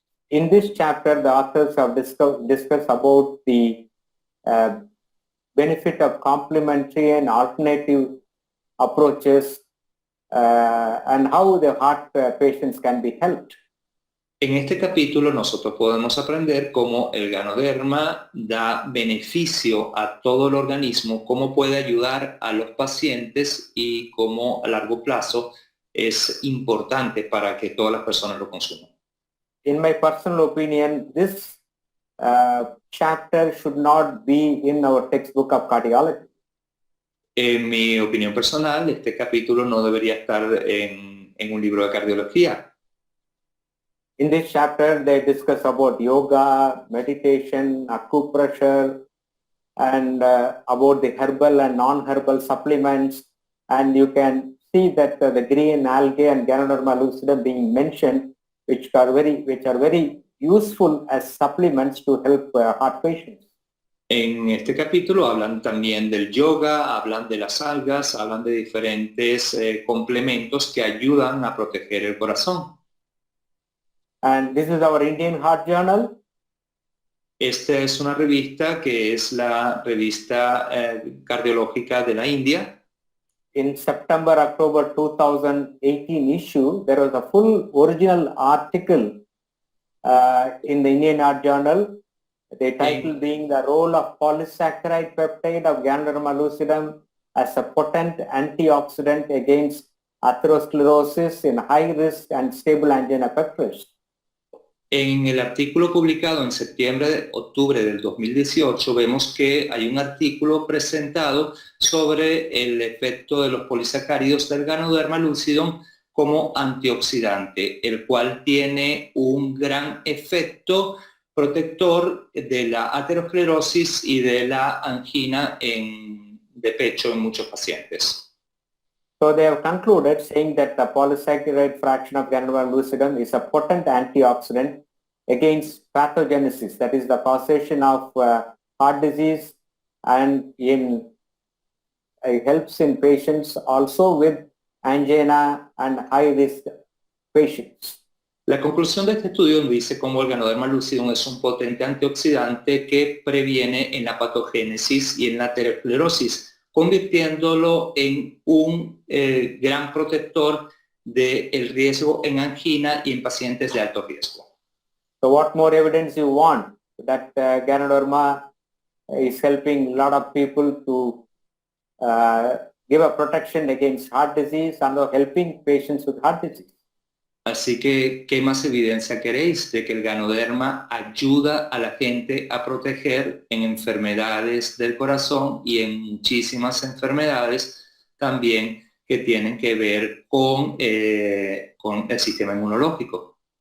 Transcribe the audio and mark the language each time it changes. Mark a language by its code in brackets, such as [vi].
[en] In this chapter, the authors have discussed about the benefit of complementary and alternative approaches and how the heart patients can be helped. [es] En este capítulo nosotros podemos aprender cómo el Ganoderma da beneficio a todo el organismo, cómo puede ayudar a los pacientes y cómo a largo plazo es importante para que todas las personas lo consuman. [en] In my personal opinion, this chapter should not be in our textbook of cardiology. [es] En mi opinión personal, este capítulo no debería estar en un libro de cardiología. [en] In this chapter, they discuss about yoga, meditation, acupressure, and about the herbal and non-herbal supplements. And you can see that the green algae and Ganoderma lucidum being mentioned, which are very useful as supplements to help heart patients. [es] En este capítulo hablan también del yoga, hablan de las algas, hablan de diferentes complementos que ayudan a proteger el corazón. [en] And this is our Indian Heart Journal. [es] Esta es una revista que es la revista cardiológica de la India. [en] In September-October 2018 issue, there was a full original article in the Indian Heart Journal. The title being the role of polysaccharide peptide of Ganoderma lucidum as a potent antioxidant against atherosclerosis in high risk and stable angina pectoris. [es] En el artículo publicado en octubre del 2018 vemos que hay un artículo presentado sobre el efecto de los polisacáridos del Ganoderma lucidum como antioxidante, el cual tiene un gran efecto protector de la aterosclerosis y de la angina de pecho en muchos pacientes. [en] So they have concluded saying that the polysaccharide fraction of Ganoderma lucidum is a potent antioxidant against pathogenesis, that is the causation of heart disease, and helps in patients also with angina and high-risk patients. [es] La conclusión de este estudio nos dice cómo el Ganoderma lucidum es un potente antioxidante que previene en la patogénesis y en la aterosclerosis, convirtiéndolo en un gran protector del riesgo en angina y en pacientes de alto riesgo. [en] So what more evidence you want that Ganoderma is helping a lot of people to give a protection against heart disease and helping patients with heart disease? [es] Así que, ¿qué más evidencia queréis de que el Ganoderma ayuda a la gente a proteger en enfermedades del corazón y en muchísimas enfermedades también que tienen que ver con el sistema inmunológico?